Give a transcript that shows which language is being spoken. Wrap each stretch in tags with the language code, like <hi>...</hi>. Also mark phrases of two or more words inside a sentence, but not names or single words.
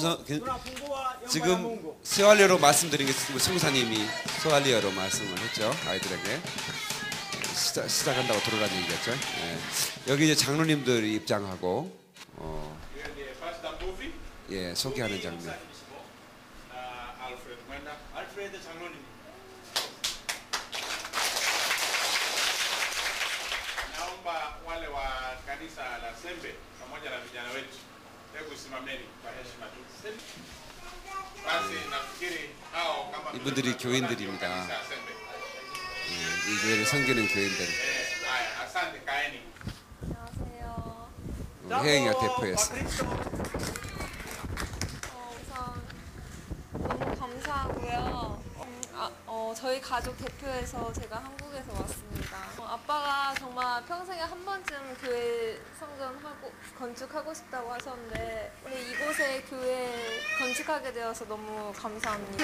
<ko>지금 스왈리어로 말씀드린 게 성사님이 스왈리어로 말씀을 했죠. 아이들에게 시작한다고 들어라는 얘기였죠. 여기 이제 장로님들이 입장하고 소개하는 장면. 알프레드 장로님.</ko> <sw>Naomba wale wa kanisa la Sembe pamoja na vijana wetu, hebu simameni kwa heshima tu. Basi nafikiri hao kama</sw> <ko>이분들이 교인들입니다. 이 교회를 섬기는 교인들.</ko> <sw>haya, asante, kaeni.</sw> <ko>안녕하세요. 혜영이가 대표했어. 우선 너무 감사하고요. 저희 가족 대표해서 제가 한국에서 왔습니다. 아빠가 정말 평생에 한 번쯤 교회 건축하고 싶다고 하셨는데 오늘 이곳에 교회 건축하게 되어서 너무 감사합니다.</ko>